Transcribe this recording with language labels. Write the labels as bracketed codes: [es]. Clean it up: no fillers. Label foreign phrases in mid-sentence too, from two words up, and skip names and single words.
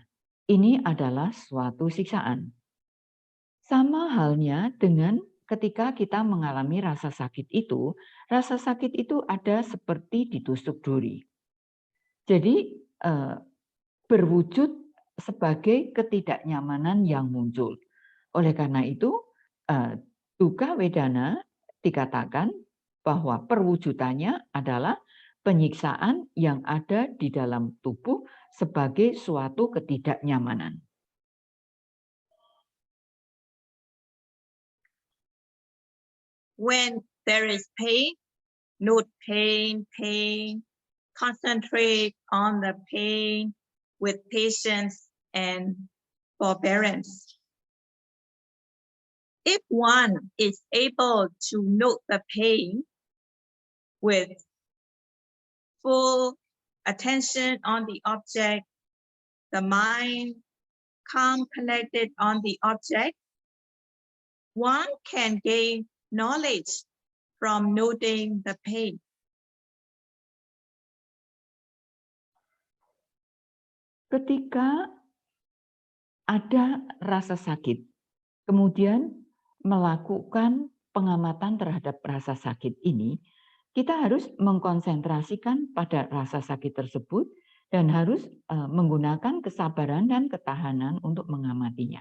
[id] Ini adalah suatu siksaan. Sama halnya dengan ketika kita mengalami rasa sakit itu ada seperti ditusuk duri. Jadi berwujud sebagai ketidaknyamanan yang muncul. Oleh karena itu, [pi] dukkha vedana [id] dikatakan bahwa perwujudannya adalah penyiksaan yang ada di dalam tubuh sebagai suatu ketidaknyamanan. [en] When there is pain, note pain, pain, concentrate on the pain with patience and forbearance. If one is able to note the pain with full attention on the object, the mind calm, connected on the object, one can gain knowledge from noting the pain. [id] Ketika ada rasa sakit, kemudian melakukan pengamatan terhadap rasa sakit ini, kita harus mengkonsentrasikan pada rasa sakit tersebut dan harus menggunakan kesabaran dan ketahanan untuk mengamatinya.